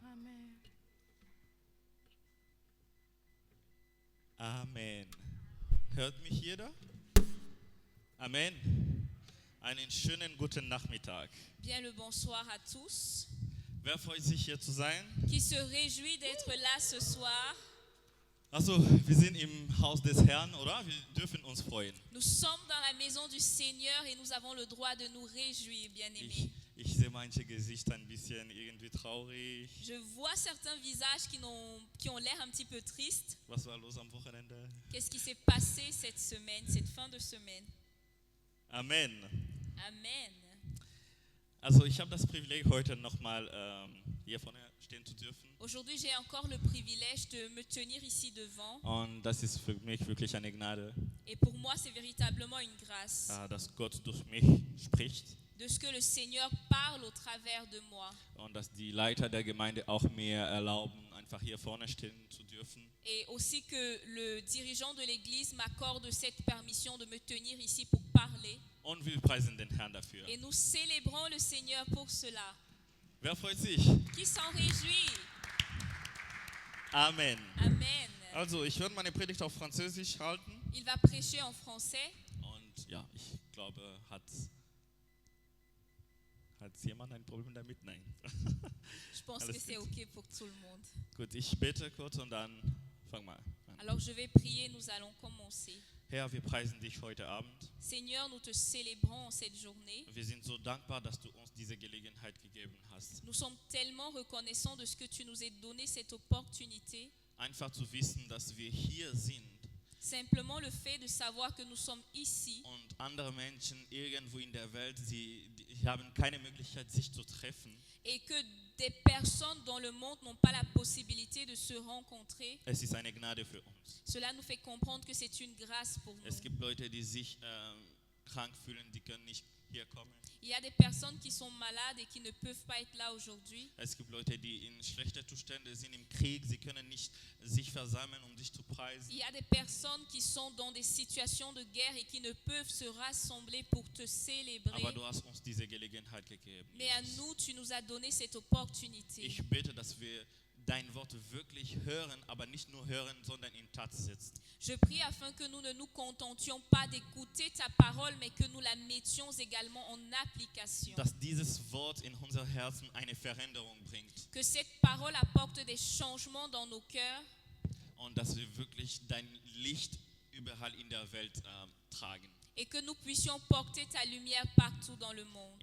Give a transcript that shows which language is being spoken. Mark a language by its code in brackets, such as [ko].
[de] Amen. Amen. Hört mich jeder? Amen. Einen schönen guten Nachmittag. [fr] Bien le bonsoir à tous. [de] Wer freut sich hier zu sein? [fr] Qui se réjouit d'être là ce soir. [de] Also, wir sind im Haus des Herrn, oder? Wir dürfen uns freuen. [fr] Nous sommes dans la maison du Seigneur et nous avons le droit de nous réjouir, bien-aimés. [de] Ich sehe manche Gesichter ein bisschen irgendwie traurig. [fr] Je vois certains visages qui ont l'air un petit peu tristes. [de] Was war los am Wochenende? [fr] Qu'est-ce qui s'est passé cette semaine, cette fin de semaine? [de] Amen. [fr] Amen. [de] Also, ich habe das Privileg, heute nochmal hier vorne stehen zu dürfen. [fr] Aujourd'hui, j'ai encore le privilège de me tenir ici devant. [de] Und das ist für mich wirklich eine Gnade, [fr] Et pour moi, c'est véritablement une grâce [de] dass Gott durch mich spricht [fr] de ce que le Seigneur parle au travers de moi. [de] und dass die Leiter der Gemeinde auch mir erlauben, einfach hier vorne stehen zu dürfen. [fr] Et aussi que le dirigeant de l'Église m'accorde cette permission de me tenir ici pour parler. [de] Und wir preisen den Herrn dafür. [fr] Et nous célébrons le Seigneur pour cela. [de] Wer freut sich? [fr] Qui s'en réjouit? [de] Amen. [fr] Amen. [de] Also, ich werde meine Predigt auf Französisch halten. [fr] Il va prêcher en français. [de] Und ja, ich glaube, hat jemand ein Problem damit? Nein. [fr] Je pense [de] Alles [fr] que c'est [de] gut. [fr] OK pour tout le monde. [de] Gut, ich bete kurz und dann fang mal an. [fr] Alors je vais prier, nous allons commencer. [de] Herr, wir preisen dich heute Abend. [fr] Seigneur, nous te célébrons en cette journée. [de] Wir sind so dankbar, dass du uns diese Gelegenheit gegeben hast. [fr] Nous sommes tellement reconnaissants de ce que tu nous as donné cette opportunité. [de] Einfach zu wissen, dass wir hier sind [fr] Simplement le fait de savoir que nous sommes ici [de] und andere Menschen irgendwo in der Welt, die haben keine Möglichkeit, sich zu treffen. [fr] et que des personnes dans le monde n'ont pas la possibilité de se rencontrer. [de] Es ist eine Gnade für uns. [fr] Cela nous fait comprendre que c'est une grâce pour nous. [de] Es gibt Leute, die sich krank fühlen, die können nicht hier kommen. [fr] Il y a des personnes qui sont malades et qui ne peuvent pas être là aujourd'hui. [de] Es gibt Leute, die in schlechten Zuständen sind im Krieg, sie können nicht sich versammeln, um sich zu preisen. [fr] Il y a des personnes qui sont dans des situations de guerre et qui ne peuvent se rassembler pour te célébrer. [de] Aber du hast uns diese Gelegenheit gegeben. [fr] Mais à [de] Jesus. [fr] nous, tu nous as donné cette opportunité. [de] Ich bete, dass wir dein Wort wirklich hören, aber nicht nur hören, sondern in Tat setzen. [fr] Je prie afin que nous ne nous contentions pas d'écouter ta parole, mais que nous la mettions également en application. [de] Dass dieses Wort in unser Herzen eine Veränderung bringt [fr] Que cette parole apporte des changements dans nos cœurs [de] und dass wir wirklich dein Licht überall in der Welt tragen. [fr] et que nous puissions porter ta lumière partout dans le monde.